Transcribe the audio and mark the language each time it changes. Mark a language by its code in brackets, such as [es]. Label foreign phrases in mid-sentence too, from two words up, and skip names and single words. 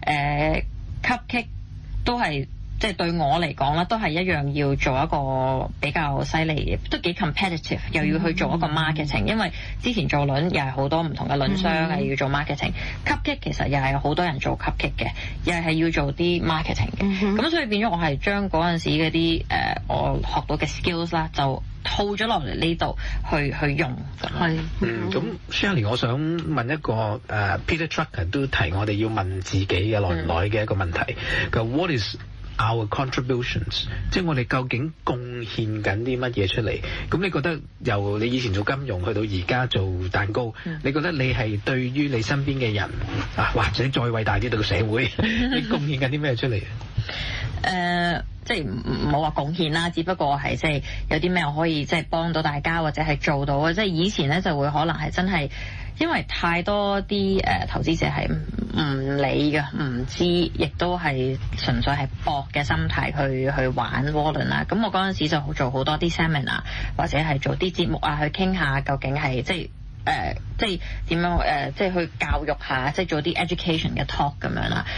[yue] cupcake都係即係對我嚟講啦，都係一樣要做一個比較犀利，都幾 competitive， 又要去做一個 marketing， 因為之前做輪又係好多唔同嘅輪商係要做 marketing，cupcake 其實又係好多人做 cupcake 嘅，又係要做啲 marketing 嘅，咁所以變咗我係將嗰陣時嗰啲我學到嘅 skills 啦，就套咗落嚟呢度去用。係咁 Shirley， 我想問一個Peter Drucker 都提我哋要問自己嘅耐唔耐嘅一個問題，佢 [en] What is our contributions， [yue] 即係我哋究竟貢獻緊啲乜嘢出嚟？咁你覺得由你以前做金融去到而家做蛋糕，你覺得你係對於你身邊嘅人或者再偉大啲對個社會，你貢獻緊啲咩出嚟？即係唔好話貢獻啦，只不過係即係有啲咩我可以即係幫到大家或者係做到嘅。即係以前咧就會可能係真係因為太多啲投資者係唔理嘅，唔知，亦都係純粹係搏嘅心態去玩窩輪啦。咁我嗰陣時就做好多啲 seminar 或者係做啲節目啊，去傾下究竟係即係點樣即係去教育下，即係做啲 education 嘅 talk 咁樣啦。